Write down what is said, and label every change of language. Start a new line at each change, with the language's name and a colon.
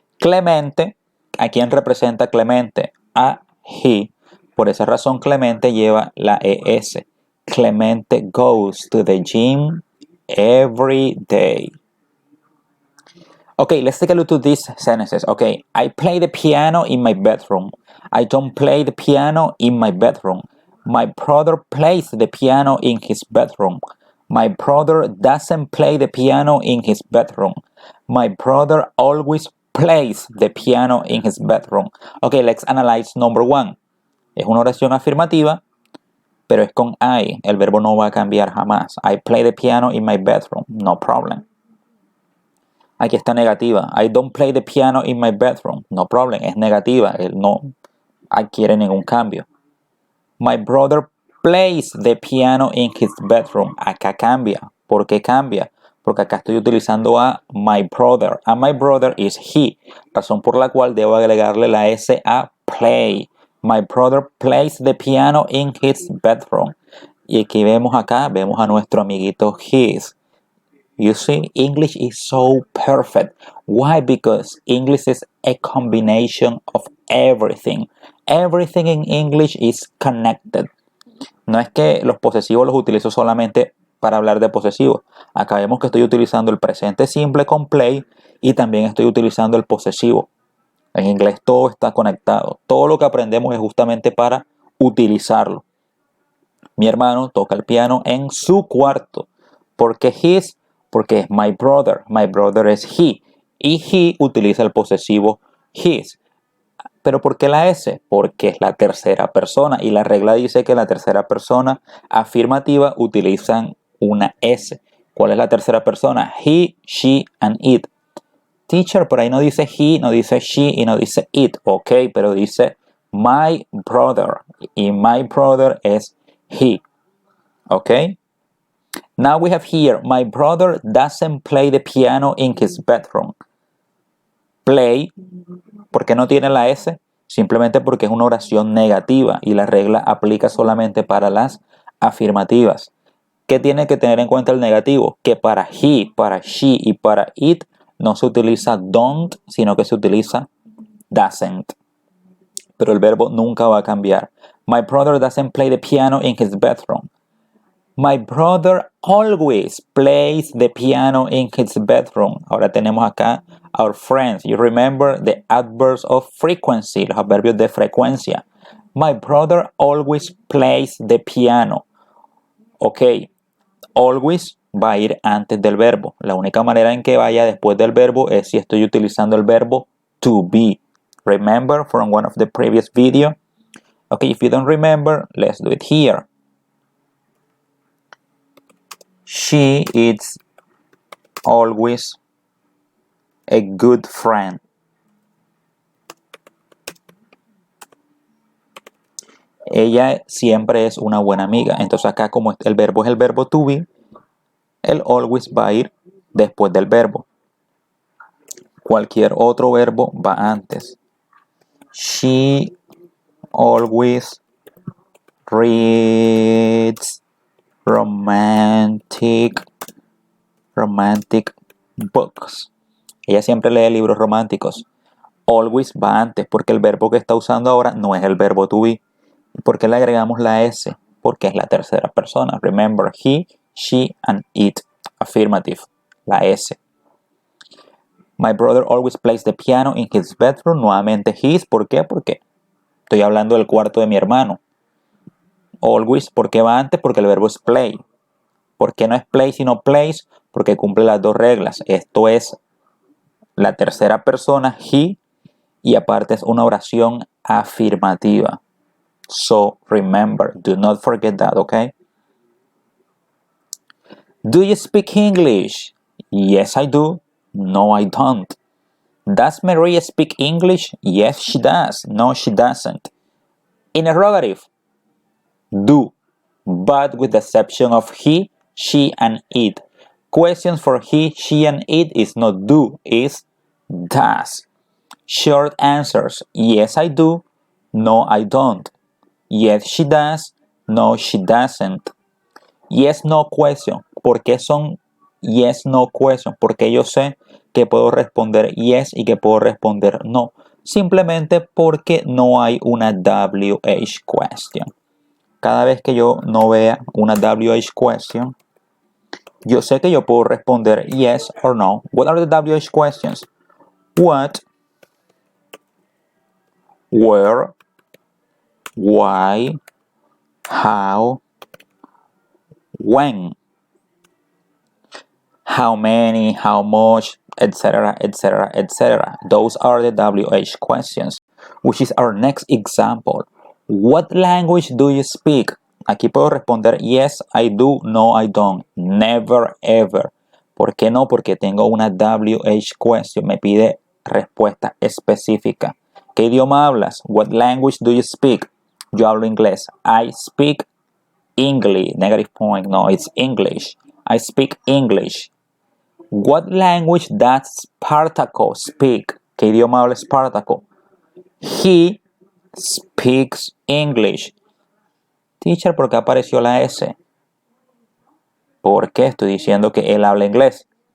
Spanish: Clemente, ¿a quién representa Clemente? A he. Por esa razón Clemente lleva la ES.
English: Clemente goes to the gym every day. Okay, let's take a look at these sentences. Okay, I play the piano in my bedroom. I don't play the piano in my bedroom. My brother plays the piano in his bedroom. My brother doesn't play the piano in his bedroom. My brother always plays the piano in his bedroom. Okay, let's analyze number one.
Spanish: Es una oración afirmativa, pero es con I. El verbo no va a cambiar jamás.
English: I play the piano in my bedroom. No problem.
Spanish: Aquí está negativa.
English: I don't play the piano in my bedroom. No problem.
Spanish: Es negativa. Él no adquiere ningún cambio.
English: My brother plays the piano in his bedroom.
Spanish: Acá cambia. ¿Por qué cambia? Porque acá estoy utilizando a
English: my brother. And my brother is he.
Spanish: Razón por la cual debo agregarle la S a play.
English: My brother plays the piano in his bedroom.
Spanish: Y aquí vemos a nuestro amiguito his.
English: You see, English is so perfect. Why? Because English is a combination of everything. Everything in English is connected.
Spanish: No es que los posesivos los utilizo solamente para hablar de posesivos. Acá vemos que estoy utilizando el presente simple con play y también estoy utilizando el posesivo. En inglés todo está conectado. Todo lo que aprendemos es justamente para utilizarlo. Mi hermano toca el piano en su cuarto. Porque
English: his,
Spanish: porque es
English: my brother. My brother es he.
Spanish: Y he utiliza el posesivo his. ¿Pero por qué la S? Porque es la tercera persona. Y la regla dice que la tercera persona afirmativa utilizan una S. ¿Cuál es la tercera persona?
English: He, she, and it.
Spanish: Teacher, por ahí no dice he, no dice she y no dice it.
English: Ok,
Spanish: pero dice
English: my brother. Y my brother es he. Okay? Now we have here, my brother doesn't play the piano in his bedroom.
Spanish: Play, ¿por qué no tiene la S? Simplemente porque es una oración negativa y la regla aplica solamente para las afirmativas. ¿Qué tiene que tener en cuenta el negativo? Que para he, para she y para it no se utiliza don't, sino que se utiliza doesn't. Pero el verbo nunca va a cambiar.
English: My brother doesn't play the piano in his bedroom. My brother always plays the piano in his bedroom.
Spanish: Ahora tenemos acá
English: our friends. You remember the adverbs of frequency,
Spanish: los adverbios de frecuencia.
English: My brother always plays the piano.
Spanish: Ok, always va a ir antes del verbo. La única manera en que vaya después del verbo es si estoy utilizando el verbo to be.
English: Remember from one of the previous video? Okay, if you don't remember, let's do it here. She is always a good friend.
Spanish: Ella siempre es una buena amiga. Entonces acá como el verbo es el verbo to be, el always va a ir después del verbo. Cualquier otro verbo va antes.
English: She always reads romantic books.
Spanish: Ella siempre lee libros románticos. Always va antes porque el verbo que está usando ahora no es el verbo to be. ¿Por qué le agregamos la S? Porque es la tercera persona.
English: Remember, he, she, and it. Affirmative.
Spanish: La S.
English: My brother always plays the piano in his bedroom.
Spanish: Nuevamente his. ¿Por qué? Porque estoy hablando del cuarto de mi hermano. Always, ¿por qué va antes? Porque el verbo es play. ¿Por qué no es play sino plays? Porque cumple las dos reglas. Esto es la tercera persona, he, y aparte es una oración afirmativa.
English: So remember, do not forget that, okay? Do you speak English? Yes, I do. No, I don't. Does Maria speak English? Yes, she does. No, she doesn't. Interrogative. Do, but with the exception of he, she, and it. Questions for he, she, and it is not do, is does. Short answers. Yes, I do. No, I don't. Yes, she does. No, she doesn't. Yes, no question.
Spanish: ¿Por qué son
English: yes, no question?
Spanish: Porque yo sé que puedo responder yes y que puedo responder no. Simplemente porque no hay una WH question. Cada vez que yo no vea una WH question, yo sé que yo puedo responder
English: yes or no. What are the WH questions? What, where, why, how, when, how many, how much, etc., etc., etc. Those are the WH questions, which is our next example. What language do you speak?
Spanish: Aquí puedo responder
English: yes, I do, no, I don't, never, ever.
Spanish: ¿Por qué no? Porque tengo una WH question, me pide respuesta específica. ¿Qué idioma hablas?
English: What language do you speak?
Spanish: Yo hablo inglés.
English: I speak English. Negative point. No, it's English. I speak English. What language does Spartaco speak?
Spanish: ¿Qué idioma habla Spartaco?
English: He speaks English.
Spanish: Teacher, ¿por qué apareció la S? Porque estoy diciendo que él habla inglés.